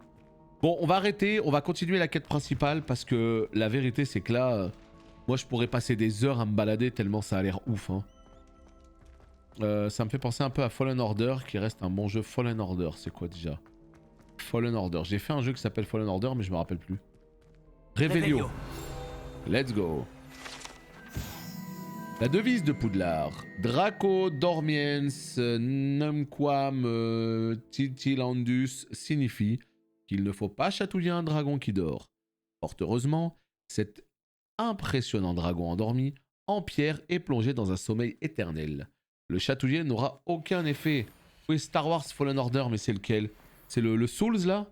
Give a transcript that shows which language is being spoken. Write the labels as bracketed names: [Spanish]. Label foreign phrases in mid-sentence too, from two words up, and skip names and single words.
[French] Bon, on va arrêter, on va continuer la quête principale, parce que la vérité, c'est que là, moi je pourrais passer des heures à me balader, tellement ça a l'air ouf, hein. Ça me fait penser un peu à Fallen Order, qui reste un bon jeu. Fallen Order, c'est quoi déjà? Fallen Order. J'ai fait un jeu qui s'appelle Fallen Order, mais je me rappelle plus. Revelio. [English] Let's go. [French] La devise de Poudlard. [Latin] Draco dormiens numquam titilandus [French] signifie qu'il ne faut pas chatouiller un dragon qui dort. Fort heureusement, cet impressionnant dragon endormi en pierre est plongé dans un sommeil éternel. Le chatouiller n'aura aucun effet. Oui, Star Wars Fallen Order, mais c'est lequel? C'est le Souls là?